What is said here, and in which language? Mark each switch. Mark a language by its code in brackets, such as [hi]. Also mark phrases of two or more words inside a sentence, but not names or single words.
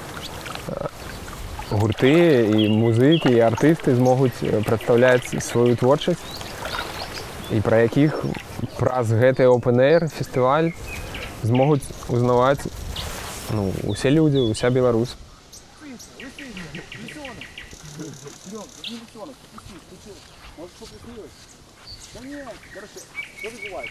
[be] гурты і музыкі, і артысты змогуць прадстаўляць сваю творчасць, і пра якіх праз гэты open-air фестываль змогуць узнаваць усе людзі, уся Беларусь. [ru] Может, что приснилось? Да нет, короче, что відбувається?